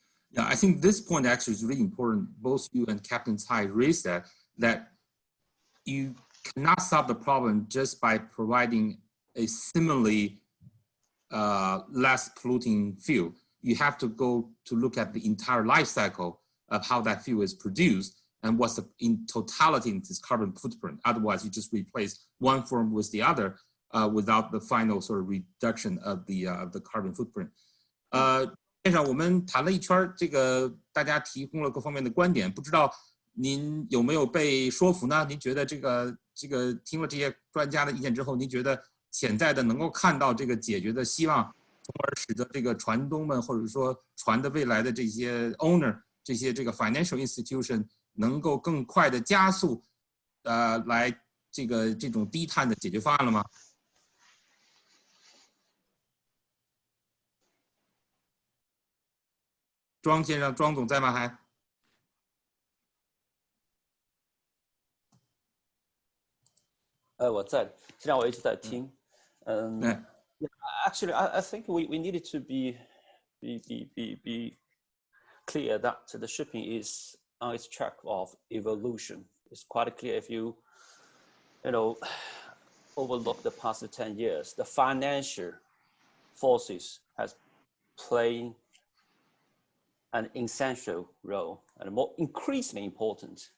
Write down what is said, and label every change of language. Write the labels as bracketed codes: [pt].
[en] Yeah, I think this point actually is really important. Both you and Captain Tsai raised that you cannot solve the problem just by providing a similarly less polluting fuel. You have to go to look at the entire life cycle of how that fuel is produced and what's in totality its carbon footprint. Otherwise, you just replace one form with the other without the final sort of reduction of the carbon footprint. [zh] 线上我们谈了一圈，这个大家提供了各方面的观点，不知道您有没有被说服呢？您觉得这个听了这些专家的意见之后，您觉得潜在的能够看到这个解决的希望，从而使得这个船东们或者说船的未来的这些 owner 这些这个 financial institution 能够更快的加速来这种低碳的解决方案了吗？庄先生，庄总在吗？还？我在，实际上我一直在听。 [en] Actually, I think we needed to be clear that the shipping is on its track of evolution. It's quite clear if you overlook the past 10 years, the financial forces has played an essential role and more increasingly important.